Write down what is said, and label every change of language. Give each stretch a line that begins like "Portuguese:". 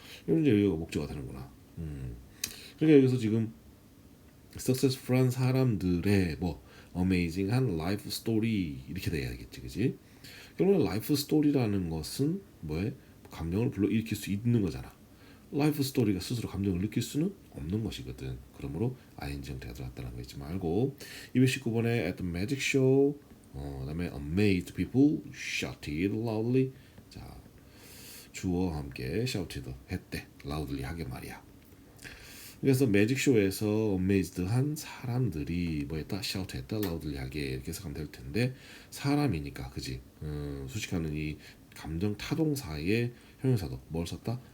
Korean: 이런 이제 여기가 목적어가 되는구나. 그러니까 여기서 지금 successful한 사람들의 뭐 amazing한 life story 이렇게 돼야겠지, 그지? 결국은 life story라는 것은 뭐에 감정을 불러일으킬 수 있는 거잖아. 라이프 스토리가 스스로 감정을 느낄 수는 없는 것이거든. 그러므로 ing 형태가 들어갔다는 거 잊지 말고 219번에
English: at the magic show 그다음에 amazed people shouted loudly.
Korean: 자, 주어와 함께 shouted 했대. loudly 하게 말이야. 그래서 매직 쇼에서 amazed한 사람들이 뭐했다 shout했다 loudly 하게 이렇게 해석하면 될 텐데 사람이니까 그지. 수식하는 이 감정 타동사의 형용사도 뭘 썼다?